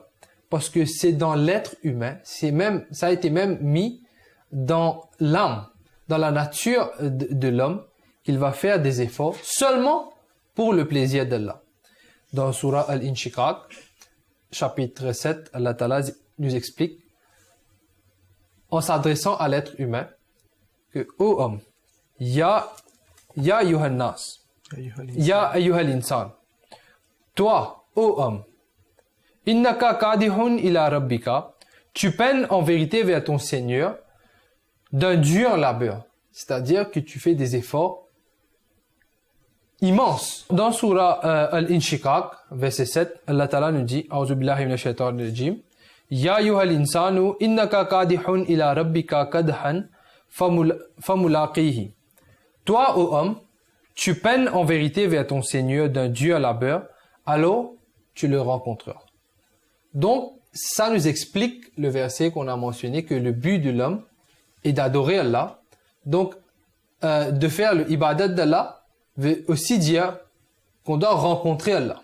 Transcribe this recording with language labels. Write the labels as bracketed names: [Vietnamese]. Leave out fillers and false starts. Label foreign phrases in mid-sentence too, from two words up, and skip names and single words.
[French] Parce que c'est dans l'être humain, ça a été même mis dans l'âme, dans la nature de l'homme, qu'il va faire des efforts seulement pour le plaisir d'Allah. Dans Surah Al-Inshiqaq, chapitre 7, Allah Ta'ala nous explique, en s'adressant à l'être humain, que, ô homme, [Arabic] يا أيها الناس، يا أيها الإنسان, [French] toi, ô homme, [Arabic] إنك كادح إلى ربك, [French] tu peines en vérité vers ton Seigneur d'un dur labeur, c'est-à-dire que tu fais des efforts immenses. Dans Surah Al-Inshiqaq, verset 7, Allah Ta'ala nous dit, [Arabic] أعوذ بالله من الشيطان الرجيم, يا أيها الإنسان إنك كادح إلى ربك كدحا فملاقيه. [French] Toi, ô homme, tu peines en vérité vers ton Seigneur d'un dur labeur, alors tu le rencontreras. Donc, ça nous explique le verset qu'on a mentionné, que le but de l'homme est d'adorer Allah. Donc, de faire le ibadat d'Allah veut aussi dire qu'on doit rencontrer Allah.